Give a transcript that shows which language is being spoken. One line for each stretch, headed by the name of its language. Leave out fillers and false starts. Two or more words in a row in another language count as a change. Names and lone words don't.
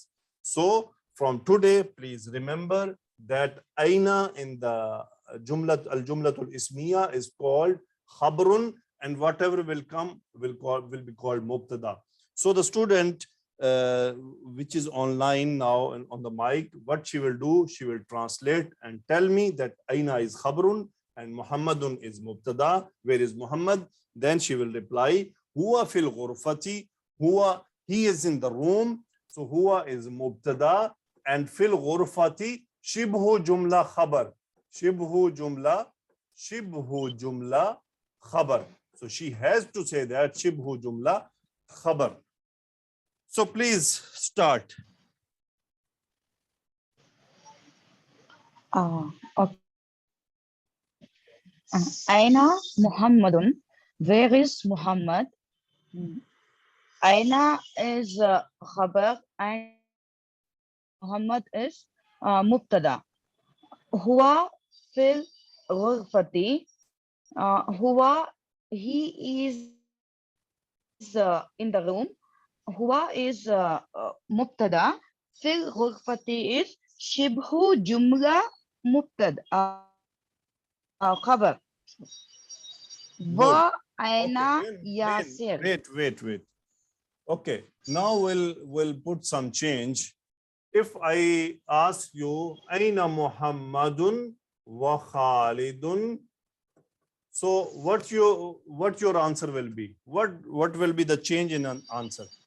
English: So from today, please remember that aina in the
Arabic: الجملة الاسمية
English: is called khabrun, and whatever will come will be called mubtada. So the student which is online now and on the mic, what she will do, she will translate and tell me that aina is khabrun and Muhammadun is mubtada. Where is Muhammad? Then she will reply
Arabic: هو في الغرفة.
English: Huwa, he is in the room. So huwa is mubtada, and
Arabic: في الغرفة شبه جملة خبر. شبه جملة خبر.
English: So she has to say that
Arabic: شبه جملة خبر.
English: So please start. Okay.
Arabic: أين محمد.
English: Where is Muhammad? Aina is khabar and Muhammad is mubtada.
Arabic: هو في الغرفة.
English: Huwa, he is in the room. Huwa is mubtada.
Arabic: في الغرفة
English: is
Arabic: شبه جملة مبتدأ. خبر. وأين ياسر.
English: Wait. Okay, now we'll put some change. If I ask you
Arabic: أين محمد وخالد,
English: so what your answer will be? What will be the change in an answer?